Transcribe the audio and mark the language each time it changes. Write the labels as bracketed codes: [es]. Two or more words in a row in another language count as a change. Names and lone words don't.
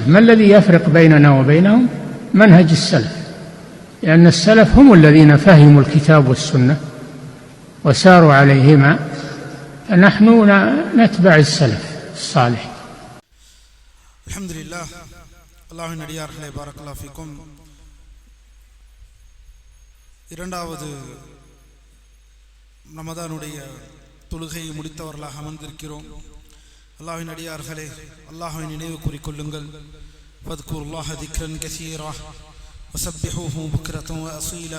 [ar] ما الذي يفرق بيننا وبينهم؟ منهج السلف، لأن السلف هم الذين فهموا الكتاب والسنة وساروا عليهما، فنحن نتبع السلف الصالح. الحمد لله. [ta] அல்லாஹ்வின் அடியார்களே, [ar] بارك الله فيكم. [ta] இரண்டாவது ரமதானுடைய தொழுகையை முடித்தவர்களாக அமர்ந்திருக்கிறோம். அல்லாஹ்வின் அடியார்களே, அல்லாஹ்வை நினைவு கூறிக்கொள்ளுங்கள். [ar] فاذكروا الله ذكرا كثيرا وسبحوه بكرة وأصيلا.